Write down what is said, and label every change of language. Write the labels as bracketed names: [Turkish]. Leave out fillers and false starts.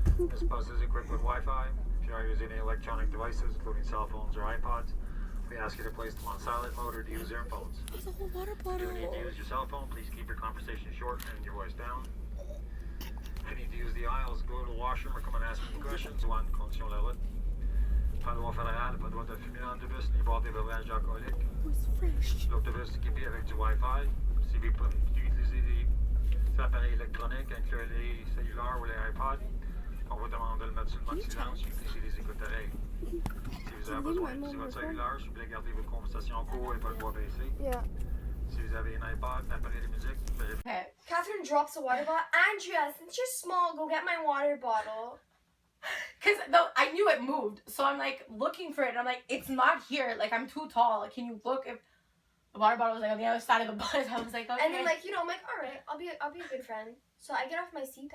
[English] This bus is equipped with Wi-Fi. If you are using any electronic devices, including cell phones or iPods, we ask you to place them on silent mode or to use earphones. It's a whole water If bottle. you need to use your cell phone, please keep your conversation short and your voice down. If you need to use the aisles, go to the washroom or come and ask me questions. [French] One, condition la route. Pas de droit fédéral, pas de droit de fumer dans l'autobus ni boire des beuvages alcooliques. L'autobus est équipé avec du Wi-Fi. Si vous utilisez des appareils électroniques, incluant les cellulaires ou les iPods, on vous demande de le mettre sur le mode silence et utiliser les écoutes-oreilles. Si vous avez besoin d'utiliser votre cellulaire, s'il vous plaît, gardez votre conversation en cours et pas le voix baissée. [English] Yeah. [French] Si vous avez un iPod, un appareil de musique, [English] Okay. Catherine drops a water bottle. Andrea, since you're small, go get my water bottle. Because I knew it moved. So I'm like looking for it. And I'm like, it's not here. Like, I'm too tall. Like, can you look if the water bottle was like on the other side of the bus? I was like, okay. And then like, you know, I'm like, all right, I'll be a good friend. So I get off my seat.